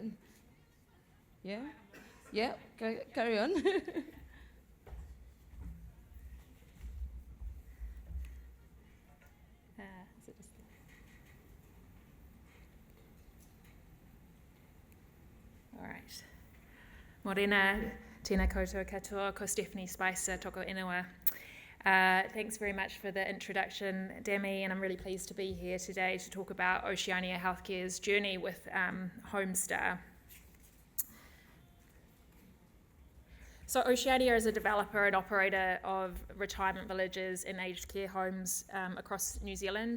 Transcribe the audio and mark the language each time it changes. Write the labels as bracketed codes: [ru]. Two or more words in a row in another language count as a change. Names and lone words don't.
[en] Yeah? Yeah, carry on. All right. [mi] Morena, tēnā koutou katoa, ko Stephanie Spicer, toko ingoa. [en] Thanks very much for the introduction, Dami, and I'm really pleased to be here today to talk about Oceania Healthcare's journey with Homestar. So Oceania is a developer and operator of retirement villages and aged care homes across New Zealand.